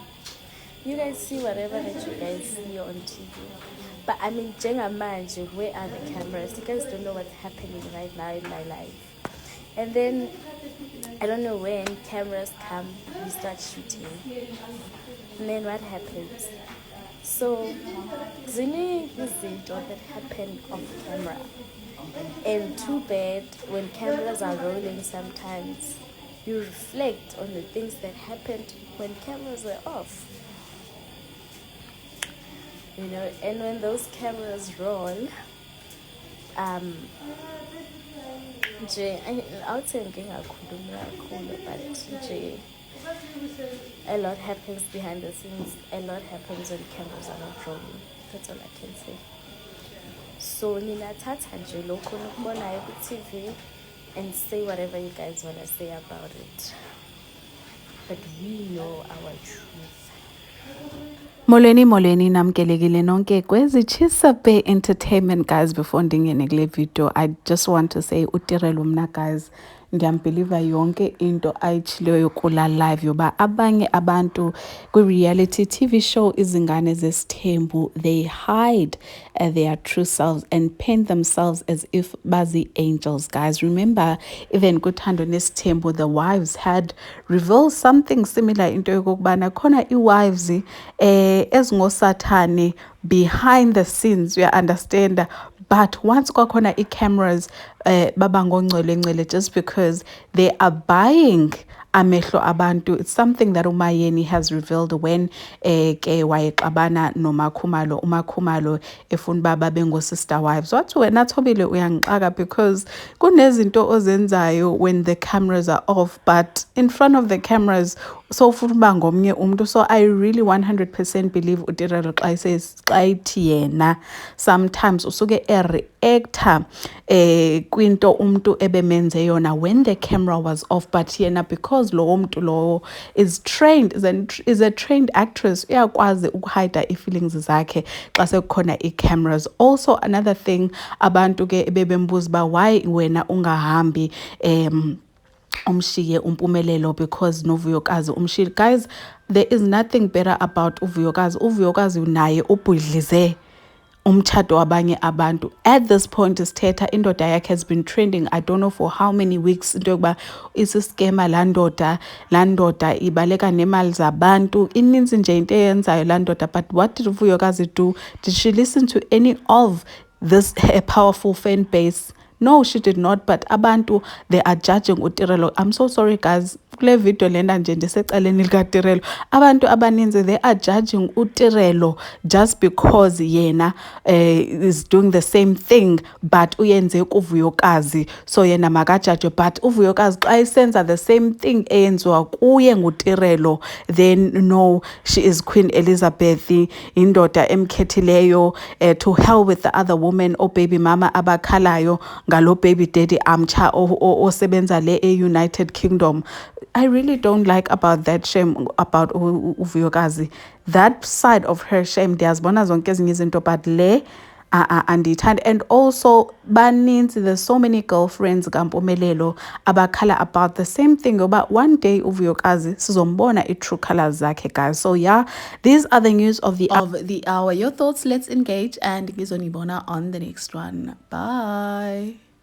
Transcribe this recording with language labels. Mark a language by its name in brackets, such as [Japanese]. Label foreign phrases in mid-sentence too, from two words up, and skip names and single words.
[English] You guys see whatever that you guys see on TV. But I mean, Jengamanje, where are the cameras? You guys don't know what's happening right now in my life. And then, I don't know when cameras come, we start shooting. And then what happens? So, [Zulu] ziningi izinto [English] that happen off camera. And too bad, when cameras are rolling sometimes, you reflect on the things that happened when cameras were off. You know, and when those cameras roll, [Zulu] nje awuthi ngingakhulumi kakhulu, [English] but nje a lot happens behind the scenes. A lot happens when cameras are not rolling. That's all I can say. So [Zulu] ninathatha nje lokho nikubonayo ku-TV [English] and say whatever you guys want to say about it. But we know our truth. [Xhosa] Molweni namkelekile nonke kwezichisa Bay Entertainment, guys. Before ndingene kule video, [English] I just want to say [Xhosa] utirelo mna, guys, ndiyambeliva yonke into ayitshileyo kula live yoba abanye abantu kwi- [English] reality TV show [Xhosa] izingane zesithembu, [English] they hide their true selves and paint themselves as if bazi angels, guys. Remember, even [Xhosa] kuthando nesithembu, [English] the wives had revealed something similar [Xhosa] into yokokubana khona i-wives ezingosathane [English] behind the scenes, you understand. But once [Xhosa] kwakhona i-cameras baba ngongcwele [English] just because they are buying [Xhosa] amehlo abantu. [English] It's something that [Xhosa] uMayeni [English] has revealed when [Xhosa] ke wayexabana noMakhumalo, uMakhumalo efuna uba babe ngo-sister wives. Wathi wena Thobile uyangixaka [English] because [Xhosa] kunezinto ozenzayo [English] when the cameras are off, but in front of the cameras [Xhosa] so ufuna uba ngomnye umntu. [English] So I really 100% believe [Xhosa] uTirelo xa ithi yena [English] sometimes [Xhosa] usuke reactor kwinto umntu ebemenze yona [English] when the camera was off, but yena because lo mntu lo is trained, is a trained actress, [Xhosa] uyakwazi ukuhide ii-feelings zakhe xa sekukhona ii-cameras. [English] Also another thing, [Xhosa] abantu ke bebembuza uba why wena ungahambi umshiye uMpumelelo because noVuyokazi umshiyile. [English] Guys, there is nothing better about uVuyokazi. [Xhosa] uVuyokazi naye ubhudlize umtshato wabanye abantu. [English] At this point [Xhosa] isithetha indoda yakhe [English] has been trending, I don't know for how many weeks, [Xhosa] into yokuba isiskema laa ndoda ibaleka nemali zabantu, ininzi nje into eyenzayo laa ndoda. [English] But what did uVuyokazi do? Did she listen to any of this powerful fan base? No, she did not. But abantu, they are judging uTirelo. I'm so sorry, guys. [Xhosa] Kule video lena nje ndisecaleni likaTirelo. Abantu abaninzi, [English] they are judging uTirelo just because yena is doing the same thing but [Xhosa] uyenze kuVuyokazi, [English] so [Xhosa] yena makajudge. But uVuyokazi xa isenza [English] the same thing [Xhosa] eyenziwa kuye nguTirelo, [English] then no, she is Queen Elizabeth, [Xhosa] indoda emkhethileyo. [English] To hell with the other women, baby mama [Xhosa] abakhalayo ngalo [English] baby daddy [Xhosa] amtsha osebenza le [English] e-United Kingdom. I really don't like about that shame about uVuyokazi. That side of her shame, [Xhosa] ndiyazibona zonke ezinye izinto, but le andiyithandi. [English] And also baninzi, there's so many [Xhosa] girlfriends kaMpumelelo abakhala [English] about the same thing, but one day uVuyokazi [Xhosa] sizombona i-true colors zakhe, [English] guys. So yeah, these are the news of the hour. Your thoughts, let's engage, and ngizonibona on the next one. Bye.